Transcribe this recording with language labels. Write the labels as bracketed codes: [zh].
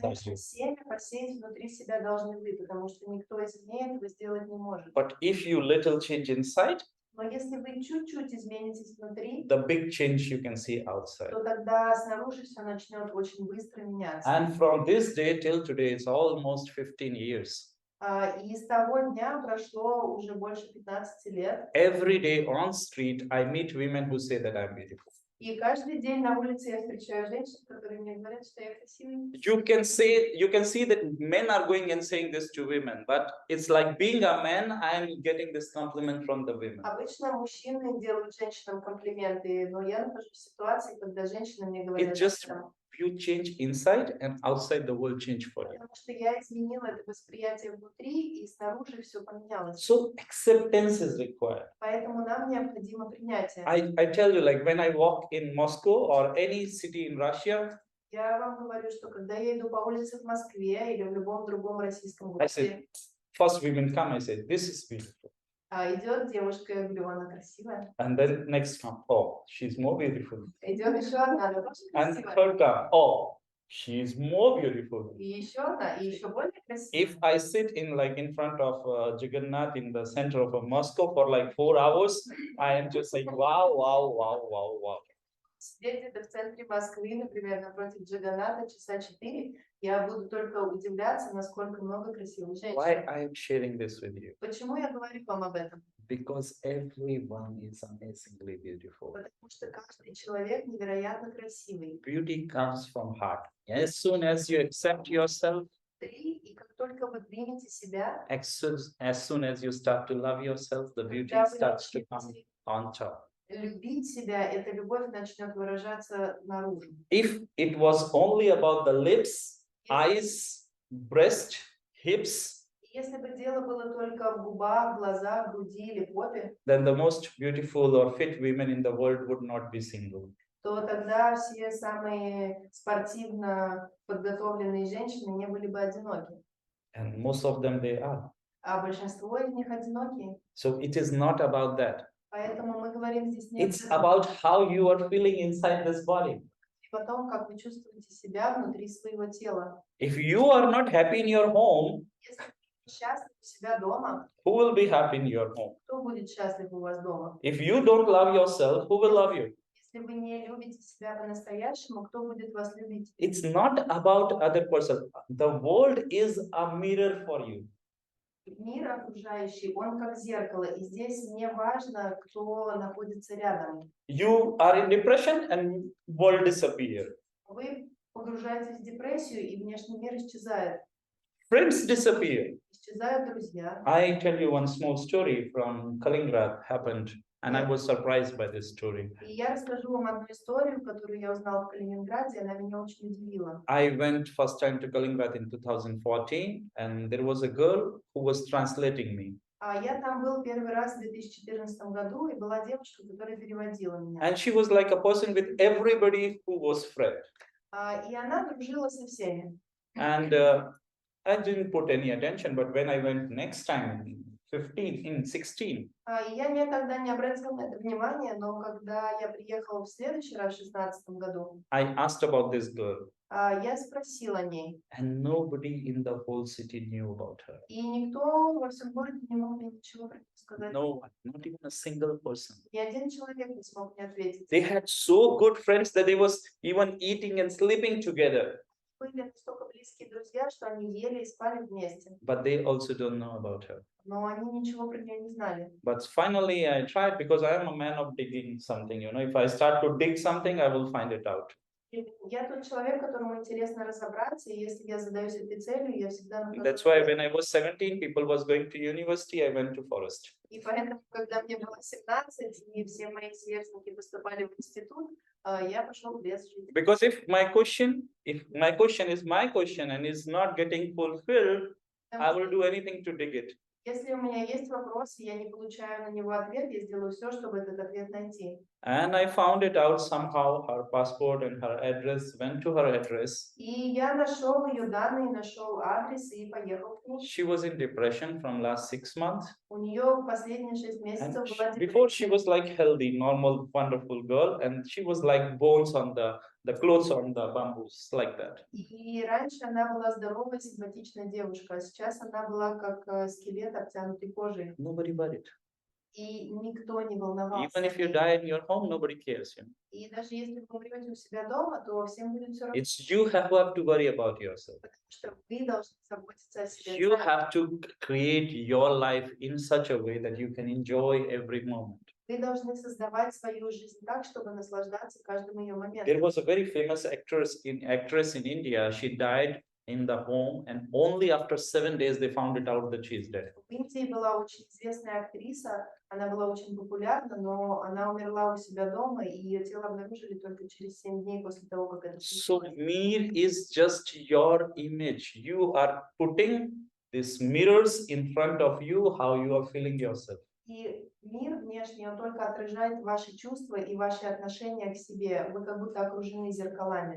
[ru] Конечно, [en] you. [ru] семя посеять внутри себя должны вы, потому что никто извне этого сделать не может. [en] But if you little change inside, [ru] Но если вы чуть-чуть изменитесь внутри, [en] the big change you can see outside. [ru] то тогда снаружи все начнет очень быстро меняться. [en] And from this day till today, it's almost 15 years. [ru] И с того дня прошло уже больше 15 лет. [en] Every day on street, I meet women who say that I'm beautiful. [ru] И каждый день на улице я встречаю женщин, которые мне говорят, что я красивая. [en] You can see that men are going and saying this to women, but it's like being a man, I'm getting this compliment from the women. [ru] Обычно мужчины делают женщинам комплименты, но я нахожусь в ситуации, когда женщины мне говорят, [en] It's just [ru] что [en] you change inside and outside the world change for you. [ru] потому что я изменила это восприятие внутри, и снаружи все поменялось. [en] So acceptance is required. [ru] Поэтому нам необходимо принятие. [en] I tell you, like when I walk in Moscow or any city in Russia, [ru] Я вам говорю, что когда я иду по улице в Москве или в любом другом российском [en] I say, [ru] городе, [en] first women come, I say, this is beautiful. [ru] идет девушка, я говорю, она красивая. [en] And then next come, oh, she's more beautiful. [ru] Идет еще одна, она тоже [en] And [ru] красивая. [en] third come, oh, she's more beautiful. [ru] И еще одна, и еще более [en] If [ru] красивая. [en] I sit in front of Jagannath in the center of Moscow for like 4 hours, I am just like, wow, wow, wow, wow, wow. [ru] Сидеть где-то в центре Москвы, например, напротив Джаганата часа 4, я буду только удивляться, насколько много красивых [en] Why [ru] женщин. [en] I am sharing this with you? [ru] Почему я говорю вам об этом? [en] Because everyone is amazingly beautiful. [ru] Потому что каждый человек невероятно красивый. [en] Beauty comes from heart. As soon as you accept yourself, [ru] И как только вы примете себя, [en] as soon as you start to love yourself, the beauty [ru] когда вы [en] starts to come [ru] начнете [en] on top. [ru] любить себя, эта любовь начнет выражаться наружу. [en] If it was only about the lips, eyes, breast, hips, [ru] Если бы дело было только в губах, глазах, груди или попе, [en] then the most beautiful or fit women in the world would not be single. [ru] то тогда все самые спортивно подготовленные женщины не были бы одиноки. [en] And most of them they are. [ru] А большинство из них одиноки. [en] So it is not about that. [ru] Поэтому мы говорим здесь не [en] It's about how you are feeling inside this body. [ru] о том, как вы чувствуете себя внутри своего тела. [en] If you are not happy in your home, [ru] Если вы счастливы у себя дома, [en] who will be happy in your home? [ru] кто будет счастлив у вас дома? [en] If you don't love yourself, who will love you? [ru] Если вы не любите себя по-настоящему, кто будет вас любить? [en] It's not about other person. The world is a mirror for you. [ru] Мир окружающий, он как зеркало, и здесь не важно, кто находится рядом. [en] You are in depression and world disappear. [ru] Вы погружаетесь в депрессию, и внешний мир исчезает. [en] Friends disappear. [ru] Исчезают друзья. [en] I tell you one small story from Kaliningrad happened, and I was surprised by this story. [ru] И я расскажу вам одну историю, которую я узнала в Калининграде, она меня очень удивила. [en] I went first time to Kaliningrad in 2014, and there was a girl who was translating me. [ru] Я там был первый раз в 2014 году, и была девушка, которая переводила меня. [en] And she was like a person with everybody who was friend. [ru] И она дружила со всеми. [en] And I didn't put any attention, but when I went next time, in 16, [ru] И я тогда не обратила на это внимание, но когда я приехала в следующий раз, в 2016 году, [en] I asked about this girl, [ru] я спросила о ней. [en] and nobody in the whole city knew about her. [ru] И никто во всем городе не мог мне ничего про это сказать. [en] No one, not even a single person. [ru] Ни один человек не смог мне ответить. [en] They had so good friends that they was even eating and sleeping together, [ru] Были настолько близкие друзья, что они ели и спали вместе. [en] but they also don't know about her. [ru] Но они ничего про нее не знали. [en] But finally I tried, because I am a man of digging something, you know, if I start to dig something, I will find it out. [ru] И я тот человек, которому интересно разобраться, и если я задаюсь этой целью, я всегда нахожу [en] That's why [ru] ответ. [en] when I was 17, people was going to university, I went to forest. [ru] И поэтому, когда мне было 17, и все мои сверстники поступали в институт, я пошел в лес жить. [en] Because if my question is my question and is not getting fulfilled, I will do anything to dig it. [ru] Если у меня есть вопрос, и я не получаю на него ответ, я сделаю все, чтобы этот ответ найти. [en] And I found it out somehow. Her passport and her address, went to her address. [ru] И я нашел ее данные, нашел адрес и поехал к ней. [en] She was in depression from last 6 months. [ru] У нее последние 6 [en] And [ru] месяцев была [en] before she [ru] депрессия. [en] was like healthy, normal, wonderful girl, and she was like bones on the clothes on the bamboos, like that. [ru] И раньше она была здоровая, симпатичная девушка, а сейчас она была как скелет, обтянутый кожей. [en] Nobody worried. [ru] И никто не волновался. [en] Even if you die in your home, nobody cares. You know? [ru] И даже если вы умрете у себя дома, то всем будет все равно, [en] It's you have to worry about yourself. [ru] потому что вы должны заботиться о себе. [en] You [ru] сами. [en] have to create your life in such a way that you can enjoy every moment. [ru] Вы должны создавать свою жизнь так, чтобы наслаждаться каждым ее моментом. [en] There was a very famous actress in India. She died in the home, and only after 7 days they found it out that she is dead. [ru] В Индии была очень известная актриса, она была очень популярна, но она умерла у себя дома, и ее тело обнаружили только через 7 дней после того, как это [en] So [ru] случилось. [en] mirror is just your image. You are putting these mirrors in front of you, how you are feeling yourself. [ru] И мир внешний, он только отражает ваши чувства и ваши отношения к себе. Вы как будто окружены зеркалами.